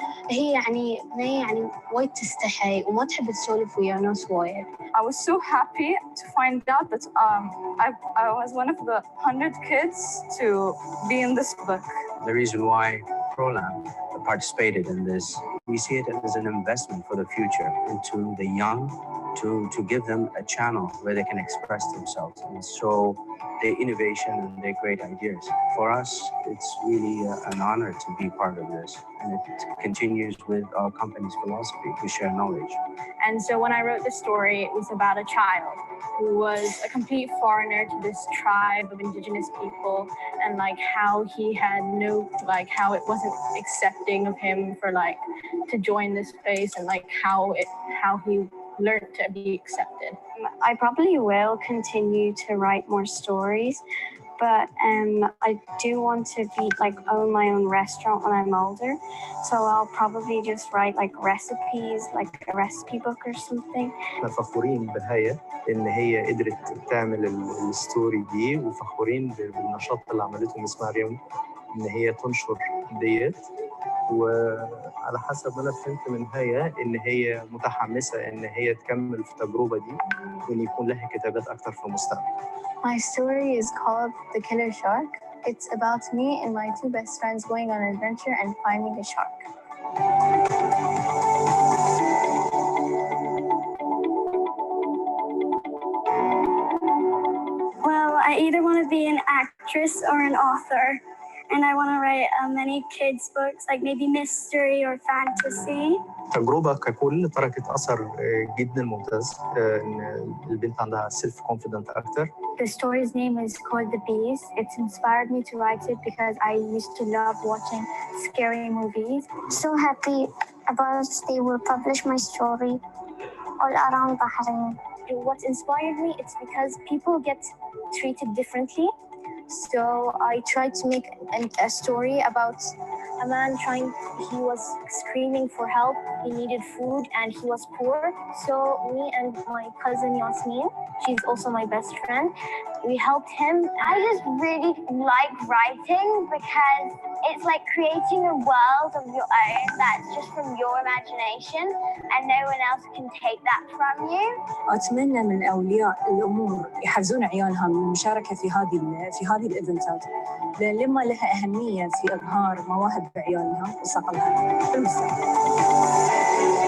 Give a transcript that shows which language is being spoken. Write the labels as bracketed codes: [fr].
[ar] هي يعني وايد تستحي وما تحب تسولف ويا ناس وايد. [en] I was so happy to find out that I was one of the 100 kids to be in this book. The reason why ProLab participated in this, we see it as an investment for the future into the young, to give them a channel where they can express themselves and show their innovation and their great ideas. For us, it's really an honor to be part of this, and it continues with our company's philosophy to share knowledge. And so when I wrote the story, it was about a child who was a complete foreigner to this tribe of indigenous people, and like how he had how it wasn't accepting of him for like to join this space, and like how he learned to be accepted. I probably will continue to write more stories, but I do want to own my own restaurant when I'm older. So I'll probably just write like recipes, like a recipe book or something. [ar] احنا فخورين بهاية ان هي قدرت تعمل الستوري دي، وفخورين بالنشاط اللي عملته مس مريم ان هي تنشر ديت. وعلى حسب ما انا فهمت من هي ان هي متحمسه ان هي تكمل في التجربه دي وان يكون لها كتابات اكتر في المستقبل. [en] My story is called The Killer Shark. It's about me and my two best friends going on an adventure and finding a shark. Well, I either want to be an actress or an author. And I want to write many kids' books, like maybe mystery or fantasy. [ar] التجربة ككل تركت أثر جدا ممتاز، إن البنت عندها [en] self confident [ar] أكتر. [en] The story's name is called The Bees. It's inspired me to write it because I used to love watching scary movies. So happy about they will publish my story all around Bahrain. What inspired me, it's because people get treated differently. So I tried to make a story about a man he was screaming for help. He needed food and he was poor. So me and my cousin Yasmin, she's also my best friend, we helped him. I just really like writing because it's like creating a world of your own that's just from your imagination and no one else can take that from you. [ar] أتمنى من أولياء الأمور يحفزون عيالهم من المشاركة في هذه الإيفنتات، لأن لما لها أهمية في إظهار مواهب عيالهم وصقلها في المستقبل.